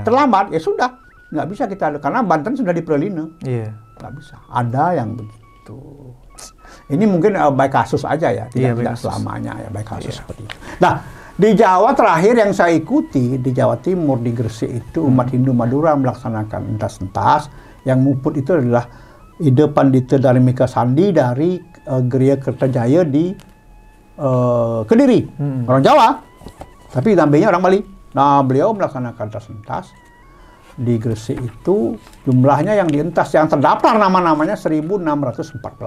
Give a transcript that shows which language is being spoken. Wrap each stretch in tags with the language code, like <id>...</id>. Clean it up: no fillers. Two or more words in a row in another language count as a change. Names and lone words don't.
<id>Terlambat, ya sudah. Nggak bisa kita, karena Banten sudah di Perlina. Iya. Nggak bisa. Ada yang begitu. Ini mungkin by kasus aja ya, Iya, by tidak kasus. selamanya ya by kasus seperti itu. Nah, di Jawa terakhir yang saya ikuti, di Jawa Timur, di Gresik itu umat Hindu Madura melaksanakan entas-entas. Yang muput itu adalah ide Pandita Dharimika Sandi dari Geria Kertajaya di Kediri. Orang Jawa, tapi nampaknya orang Bali. Nah, beliau melaksanakan entas-entas. Di Gresik itu jumlahnya yang dientas, yang terdaftar nama-namanya 1614.</id>